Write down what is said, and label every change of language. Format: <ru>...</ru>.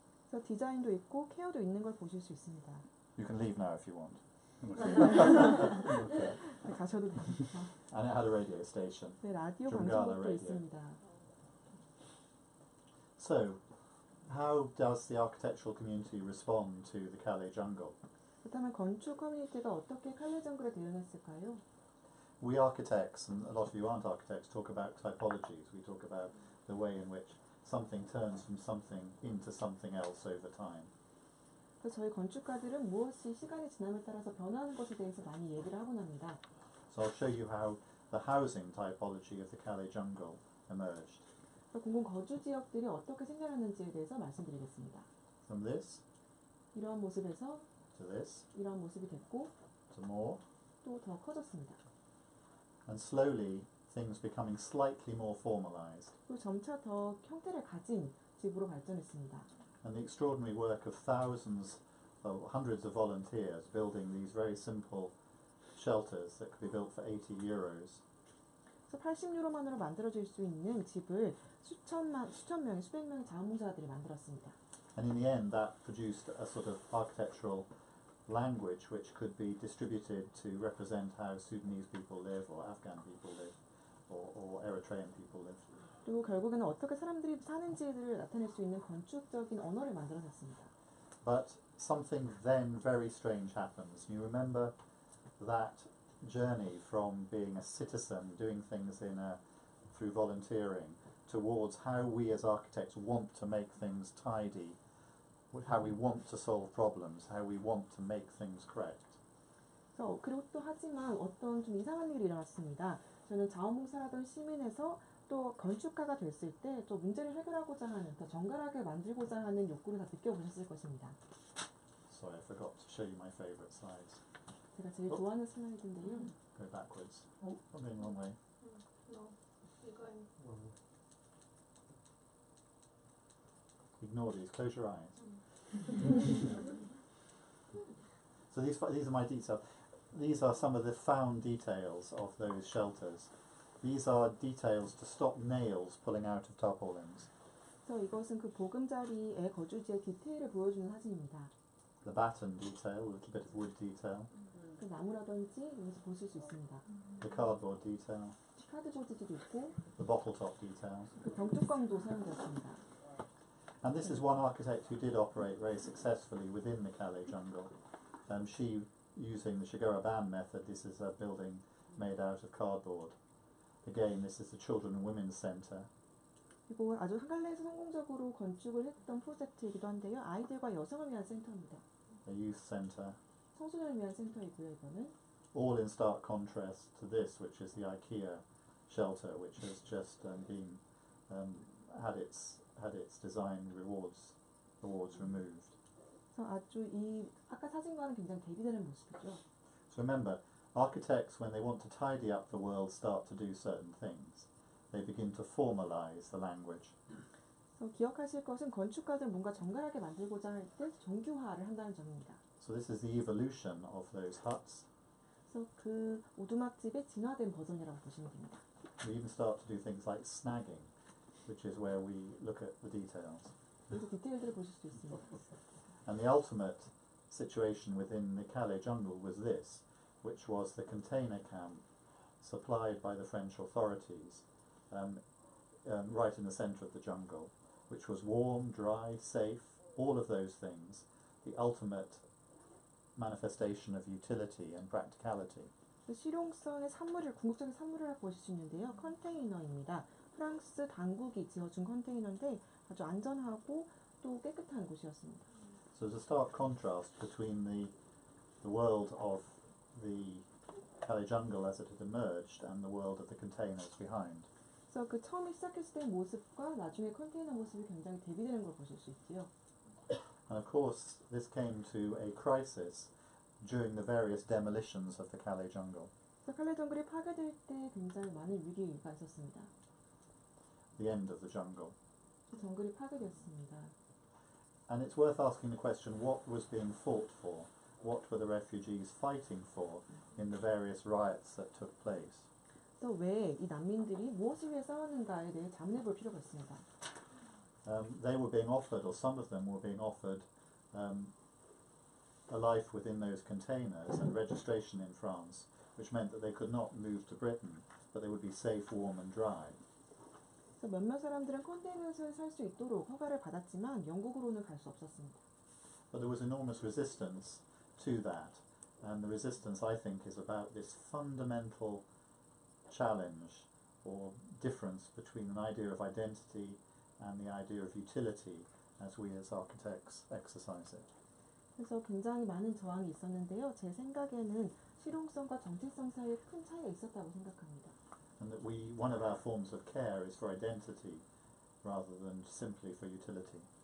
<ko>그래서 디자인도 있고 케어도 있는 걸 보실 수 있습니다.</ko> <en>You can leave now if you want.</en> <ko>네, 가셔도 됩니다.</ko> <en>And it had a radio station.</en> <ko>네, 라디오</ko> <en>Jungala</en> <ko>방송국도</ko> <en>radio.</en> <ko>있습니다.</ko> <en>So, how does the architectural community respond to the Calais jungle?</en> <ko>그렇다면 건축 커뮤니티가 어떻게 칼레 정글에 대응했을까요?</ko> <en>We architects, and a lot of you aren't architects, talk about typologies. We talk about the way in which something turns from something into something else over time.</en> <ko>그래서 저희 건축가들은 무엇이 시간이 지남에 따라서 변하는 것에 대해서 많이 얘기를 하곤 합니다.</ko> <en>So I'll show you how the housing typology of the Calais jungle emerged.</en> <ko>공공 거주 지역들이 어떻게 생겨났는지에 대해서 말씀드리겠습니다.</ko> <en>From this</en> <ko>이러한 모습에서</ko> <en>to this</en> <ko>이러한 모습이 됐고</ko> <en>to more,</en> <ko>또 더 커졌습니다.</ko> <en>and slowly things becoming slightly more formalized.</en> <ko>또 점차 더 형태를 가진 집으로 발전했습니다.</ko> <en>And the extraordinary work of thousands, hundreds of volunteers building these very simple shelters that could be built for €80.</en> <ko>그래서 80유로만으로 만들어질 수 있는 집을 수천 명의 수백 명의 자원봉사자들이 만들었습니다.</ko> <en>And in the end that produced a sort of architectural language which could be distributed to represent how Sudanese people live or Afghan people live or Eritrean people live.</en> <ko>그리고 결국에는 어떻게 사람들이 사는지를 나타낼 수 있는 건축적인 언어를 만들어냈습니다.</ko> <en>But something then very strange happens. You remember that journey from being a citizen, doing things through volunteering, towards how we as architects want to make things tidy, how we want to solve problems, how we want to make things correct.</en> <ko>그리고 또 하지만 어떤 좀 이상한 일이 일어났습니다. 저는 자원봉사라던 시민에서 또 건축가가 됐을 때 또 문제를 해결하고자 하는, 더 정갈하게 만들고자 하는 욕구를 다 느껴보셨을 것입니다.</ko> <en>Sorry, I forgot to show you my favourite slides.</en> <ko>제가 제일 좋아하는 슬라이드인데요.</ko> <en>Go backwards. Oh, I'm going the wrong way. No,</en> <ko>이건</ko> <en>Ignore these. Close your eyes. So these are my details. These are some of the found details of those shelters. These are details to stop nails pulling out of tarpaulins.</en> <ko>그래서 이것은 그 보금자리의 거주지의 디테일을 보여주는 사진입니다.</ko> <en>The batten detail, a little bit of wood detail.</en> <ko>그 나무라든지 여기서 보실 수 있습니다.</ko> <en>The cardboard detail.</en> <ko>카드보드도 있고</ko> <en>The bottle top detail.</en> <ko>그 병뚜껑도 사용되었습니다.</ko> <en>And this is one architect who did operate very successfully within the Calais jungle. She, using the Shigoraban method, this is a building made out of cardboard. Again, this is the Children and Women's Centre.</en> <ko>그리고 아주 칼레에서 성공적으로 건축을 했던 프로젝트이기도 한데요. 아이들과 여성을 위한 센터입니다.</ko> <en>A youth centre.</en> <ko>청소년을 위한 센터이고요. 이거는</ko> <en>All in stark contrast to this, which is the IKEA shelter, which has just been had its design rewards removed.</en> <ko>그래서 아주 이 아까 사진과는 굉장히 대비되는 모습이죠.</ko> <en>So remember, architects, when they want to tidy up the world, start to do certain things. They begin to formalize the language.</en> <ko>그래서 기억하실 것은 건축가들은 뭔가 정갈하게 만들고자 할 때 정규화를 한다는 점입니다.</ko> <en>So this is the evolution of those huts.</en> <ko>그래서 그 오두막집의 진화된 버전이라고 보시면 됩니다.</ko> <en>We even start to do things like snagging, which is where we look at the details.</en> <ko>그래서 디테일들을 보실 수 있습니다.</ko> <en>And the ultimate situation within the Calais jungle was this, which was the container camp supplied by the French authorities right in the centre of the jungle, which was warm, dry, safe, all of those things, the ultimate manifestation of utility and practicality.</en> <ko>실용성의 산물을, 궁극적인 산물이라고 보실 수 있는데요. 컨테이너입니다. 프랑스 당국이 지어준 컨테이너인데 아주 안전하고 또 깨끗한 곳이었습니다.</ko> <en>So there's a stark contrast between the world of the Calais jungle as it had emerged and the world of the containers behind.</en> <ko>그래서 그 처음에 시작했을 때 모습과 나중에 컨테이너 모습이 굉장히 대비되는 걸 보실 수 있지요.</ko> <en>And of course, this came to a crisis during the various demolitions of the Calais jungle.</en> <ko>그래서 칼레 정글이 파괴될 때 굉장히 많은 위기가 있었습니다.</ko> <en>The end of the jungle.</en> <ko>그 정글이 파괴되었습니다.</ko> <en>And it's worth asking the question, what was being fought for? What were the refugees fighting for in the various riots that took place?</en> <ko>또 왜 이 난민들이 무엇을 위해 싸웠는가에 대해 자문해 볼 필요가 있습니다.</ko> <en>They were being offered, or some of them were being offered, a life within those containers and registration in France, which meant that they could not move to Britain, but they would be safe, warm and dry.</en> <ko>그래서 몇몇 사람들은 컨테이너에서 살 수 있도록 허가를 받았지만 영국으로는 갈 수 없었습니다.</ko> <en>But there was enormous resistance to that, and the resistance, I think, is about this fundamental challenge or difference between an idea of identity and the idea of utility as we as architects exercise it.</en> <ko>그래서 굉장히 많은 저항이 있었는데요. 제 생각에는 실용성과 정체성 사이에 큰 차이가 있었다고 생각합니다.</ko> <en>And that one of our forms of care is for identity rather than simply for utility.</en>